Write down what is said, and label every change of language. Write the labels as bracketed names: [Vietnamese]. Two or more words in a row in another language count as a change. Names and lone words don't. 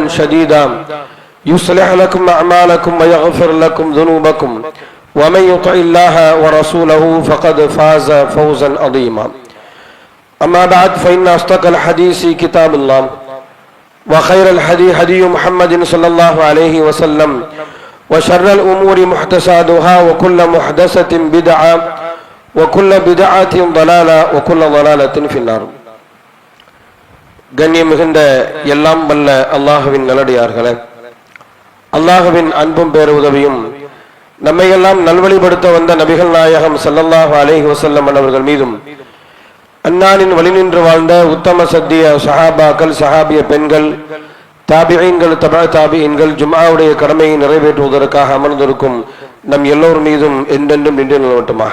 [Arabic] شديدا يصلح لكم أعمالكم ويغفر لكم ذنوبكم ومن يطع الله ورسوله فقد فاز فوزا عظيما أما بعد فإن أصدق الحديث كتاب الله وخير الهدي هدي محمد صلى الله عليه وسلم وشر الأمور محدثاتها وكل محدثة بدعة وكل بدعة ضلالة وكل ضلالة في النار. [Tamil] கண்ணியம் மிகுந்த எல்லாம் வல்ல அல்லாஹுவின் நல்லடியார்களே, அல்லாஹுவின் அன்பும் பேருதவியும் நம்மையெல்லாம் நல்வழிப்படுத்த வந்த நபிகள் நாயகம் [Arabic] صلى الله عليه وسلم [Tamil] அவர்கள் மீதும் அன்னாரின் வழி நின்று வாழ்ந்த உத்தம சத்திய சஹாபாக்கள், சஹாபிய பெண்கள், தாபிஈன்கள், [Arabic] تبع تابعين, [Tamil] ஜும்ஆவுடைய கடமையை நிறைவேற்றுவதற்காக அமர்ந்திருக்கும் நம் எல்லோர் மீதும் என்றென்றும் நின்று நிலவட்டுமாக.